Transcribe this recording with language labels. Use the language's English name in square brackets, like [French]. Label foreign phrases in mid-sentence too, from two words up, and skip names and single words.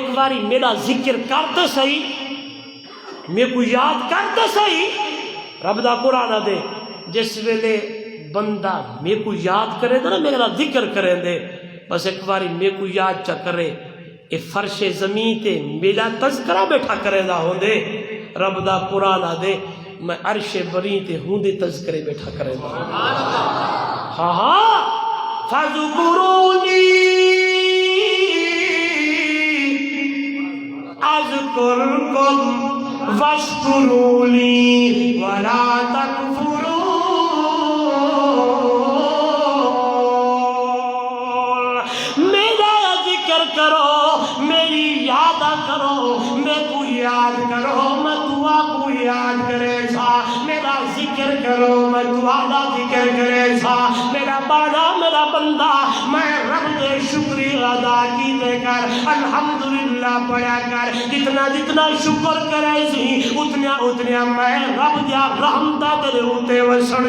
[Saraiki] باری میرا ذکر کرتے صحیح، میں کو یاد کرتے صحیح، رب دا قرآن دے جس ویلے بندہ میں کو یاد کرے دے نا میرا ذکر کریں دے، بس ایک باری میں کو یاد چا کرے اے فرش زمین تے میرا تذکرہ بیٹھا کرے دا ہوندے رب دا قرآن آدے میں عرش بری تے ہوندے تذکرے بیٹھا کرے دا ہاں ہاں [Arabic] فَذْكُرُونِي أَذْكُرْكُمْ وَاشْكُرُوا لِي وَلَا تَكْفُرُونَ [Saraiki] میرا ذکر کرو میری یاد کرو میں کو یاد کرو میں دعا کو یاد کرے سا میرا ذکر کرو میں دعا دا ذکر کرے سا میرا بادا میرا بندہ میں رب دے شکریہ ادا کی دے کر الحمدللہ پڑھا کر جتنا شکر کرے سی اتنا میں رب دیا رحمتہ تیرے ہوتے وسن